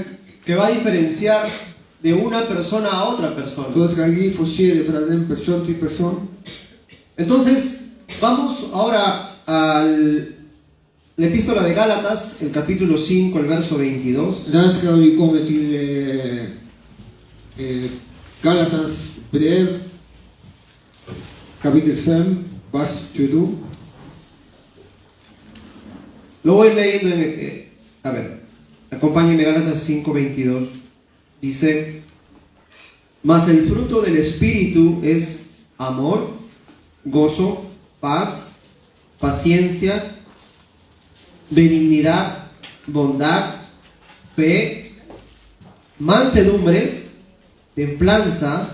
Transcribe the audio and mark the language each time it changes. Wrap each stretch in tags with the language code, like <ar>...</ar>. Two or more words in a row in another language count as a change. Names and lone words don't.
<es>que va a diferenciar de una persona a otra persona.</es> <no>som skal gi forskjell fra den person til person.</no> <es>Entonces, vamos ahora a la epístola de Gálatas, el capítulo 5, el verso 22.</es> <no>Da skal vi komme til Galatas brev, kapittel 5, vers 22.</no> <es>Lo voy leyendo, a ver, acompáñenme, Gálatas 5, 22. Dice, mas el fruto del Espíritu es amor, gozo, paz, paciencia, benignidad, bondad, fe, mansedumbre, templanza.</es>